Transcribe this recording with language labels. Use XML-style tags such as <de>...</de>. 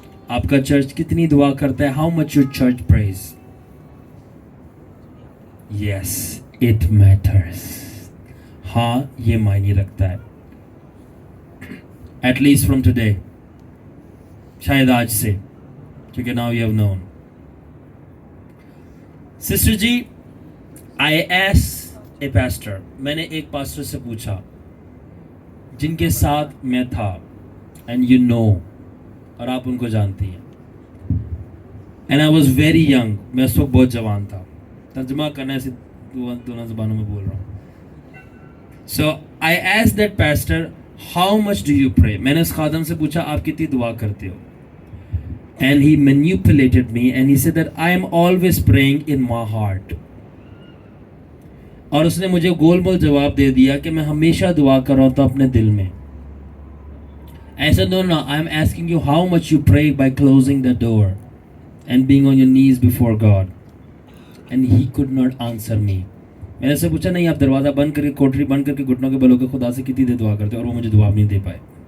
<hi>आपका चर्च कितनी दुआ करता है?</hi> <en>How much your church prays? Yes, it matters.</en> <hi>हाँ, ये मायने रखता है.</hi> <en>At least from today.</en> <hi>शायद आज से, क्योंकि</hi> <en>now you have known. Sister ji, I asked a pastor.</en> <hi>मैंने एक पास्टर से पूछा जिनके साथ मैं था,</hi> <en>and you know,</en> <hi>और आप उनको जानती हैं.</hi> <en>And I was very young.</en> <hi>मैं उस वक्त बहुत जवान था. तर्जुमा करना ऐसे दोनों ज़बानों में बोल रहा हूँ.</hi> <en>So I asked that pastor, how much do you pray?</en> <hi>मैंने उस खादम से पूछा आप कितनी दुआ करते हो?</hi> <en>And he manipulated me and he said that I am always praying in my heart.</en> <hi>और उसने मुझे गोल मोल जवाब दे दिया कि मैं हमेशा दुआ कर रहा था अपने दिल में.</hi> <en>ऐसा no no, I am asking you how much you pray by closing the door and being on your knees before God. And he could not answer me.</en> <hi>मैंने उससे पूछा नहीं, आप दरवाज़ा बंद करके, कोठरी बंद करके, घुटनों के बलों के खुदा से कितनी देर दुआ करते हो? और वो मुझे जवाब नहीं दे पाए.</hi>